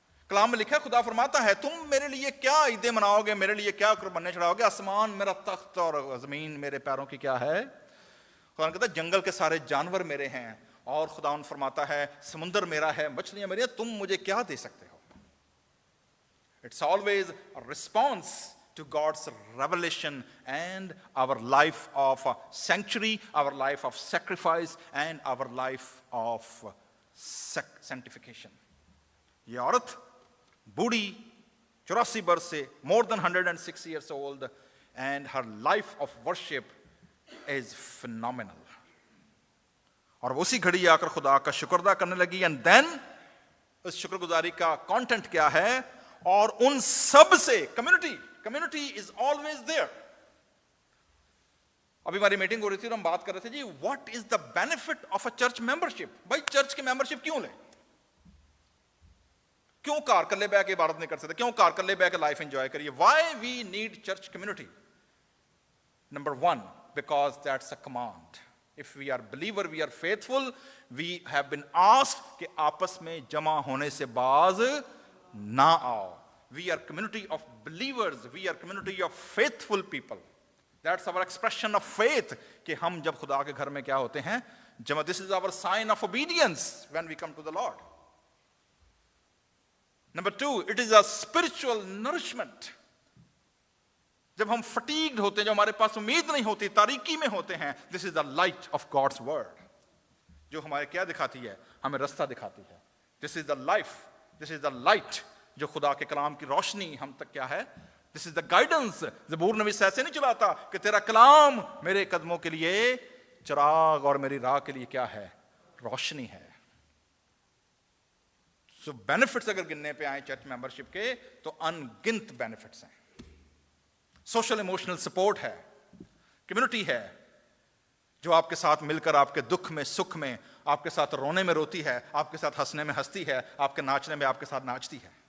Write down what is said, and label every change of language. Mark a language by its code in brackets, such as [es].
[ur] کلام میں لکھا ہے, خدا فرماتا ہے تم میرے لیے کیا عیدیں مناؤ گے, میرے لیے کیا قربانیاں چڑھاؤ گے, آسمان میرا تخت اور زمین میرے پیروں کی کیا ہے. خدا کہتا ہے جنگل کے سارے جانور میرے ہیں, اور خدا فرماتا ہے سمندر میرا ہے, مچھلیاں میری ہیں, تم مجھے کیا دے سکتے ہو. [en] It's always a response to God's revelation and our life of sanctuary, our life of sacrifice and our life of sanctification. [ur] یہ عورت بوڑھی 84 برس سے, [en] more than 106 years old, and her life of worship is phenomenal. [ur] اور اسی گھڑی آ کر خدا کا شکر ادا کرنے لگی, [en] and then [ur] اس شکر گزاری کا کانٹینٹ کیا ہے, اور ان سب سے [en] Community is always there. [ur] ابھی ہماری میٹنگ ہو رہی تھی اور ہم بات کر رہے تھے جی [en] What is the benefit of a church membership. [ur] بھائی چرچ کی ممبرشپ کیوں لیں, کیوں کار کلے بہ کے عبادت نہیں کر سکتے, کیوں کار کلے بہ کے لائف انجوائے کریے. [en] Why we need church community. Number 1, because that's a command. If we are believer, we are faithful, we have been asked [ur] کہ آپس میں جمع ہونے سے باز نہ آؤ. [en] We are community of believers, we are community of faithful people. That's our expression of faith [ur] کہ ہم جب خدا کے گھر میں کیا ہوتے ہیں جمع. [en] This is our sign of obedience when we come to the Lord. Number 2, it is a spiritual nourishment. [ur] جب ہم فٹیگڈ ہوتے ہیں, جب ہمارے پاس امید نہیں ہوتی, تاریکی میں ہوتے ہیں, [en] this is the light of God's word, [ur] جو ہمارے کیا دکھاتی ہے, ہمیں رستہ دکھاتی ہے. [en] this is the life, this is the light, [ur] جو خدا کے کلام کی روشنی ہم تک کیا ہے, [en] This is the guidance. [ur] زبور نویس ایسے نہیں چلاتا کہ تیرا کلام میرے قدموں کے لیے چراغ اور میری راہ کے لیے کیا ہے, روشنی ہے. سو بینیفٹس اگر گننے پہ آئیں چرچ ممبرشپ کے تو ان گنت بینیفٹس ہیں. سوشل ایموشنل سپورٹ ہے, کمیونٹی ہے جو آپ کے ساتھ مل کر آپ کے دکھ میں سکھ میں, آپ کے ساتھ رونے میں روتی ہے, آپ کے ساتھ ہنسنے میں ہنستی ہے, آپ کے ناچنے میں آپ کے ساتھ ناچتی ہے.